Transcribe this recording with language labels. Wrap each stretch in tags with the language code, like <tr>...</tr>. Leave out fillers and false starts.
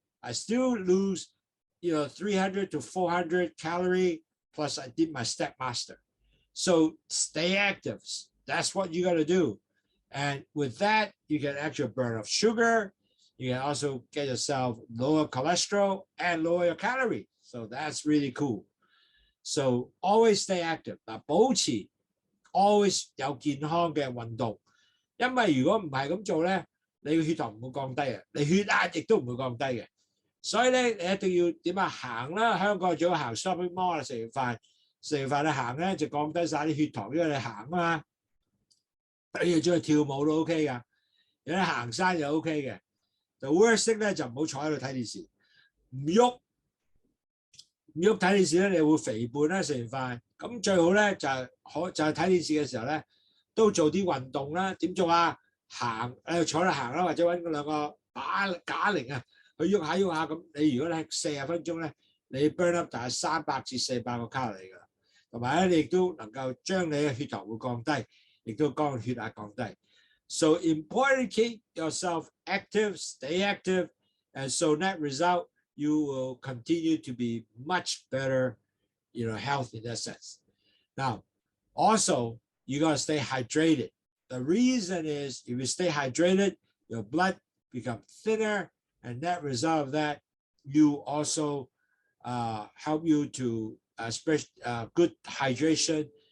<en>I still lose, 300 to 400 calories. Plus, I did my step master. So stay active. That's what you got to do. And with that, you can actually burn off sugar. You can also get yourself lower cholesterol and lower your calories. So that's really cool. So always stay active.</en> <yue>嗱，保持 always 有健康嘅運動，因為如果唔係咁做咧，你嘅血糖唔會降低嘅，你血壓亦都唔會降低嘅。所以咧，你一定要點啊行啦，香港最好行 shopping mall 啦，食完飯你行咧就降低晒啲血糖，因為你行啊嘛。你要出去跳舞都 OK 㗎，有啲行山就 OK 嘅。就 worst thing 咧就唔好坐喺度睇電視，唔喐睇電視咧，你會肥胖啦，食完飯。咁最好咧就係睇電視嘅時候咧，都做啲運動啦。點做啊？行，坐喺度行啦，或者揾兩個啞鈴啊，去喐下喐下。咁你如果你40分鐘咧，你 burn up 大概300至400個卡路里㗎啦。同埋咧，你亦都能夠將你嘅血糖會降低，亦都將血壓降低。</yue> <en>So important to keep yourself active, stay active, and so net result, you will continue to be much better, health in that sense. Now, also, you got to stay hydrated. The reason is if you stay hydrated, your blood becomes thinner, and that result of that, you also help you to good hydration.</en>